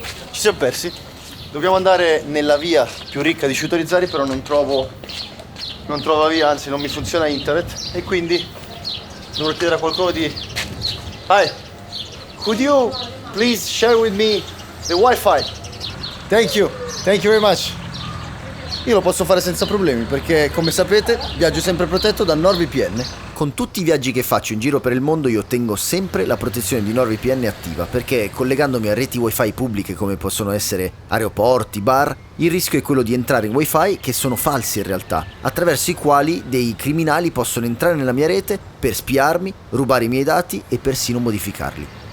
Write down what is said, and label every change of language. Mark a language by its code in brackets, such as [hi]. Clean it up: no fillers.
[it] Ci siamo persi? Dobbiamo andare nella via più ricca di Sciuto Rizzari, però non trovo la via, anzi non mi funziona internet e quindi dovrò chiedere a qualcuno di... [en] Hi, could you please share with me the wifi? Thank you very much. [it] Io lo posso fare senza problemi perché, come sapete, viaggio sempre protetto da NordVPN. Con tutti i viaggi che faccio in giro per il mondo io tengo sempre la protezione di NordVPN attiva perché collegandomi a reti wifi pubbliche come possono essere aeroporti, bar, il rischio è quello di entrare in wifi che sono falsi in realtà, attraverso i quali dei criminali possono entrare nella mia rete per spiarmi, rubare i miei dati e persino modificarli.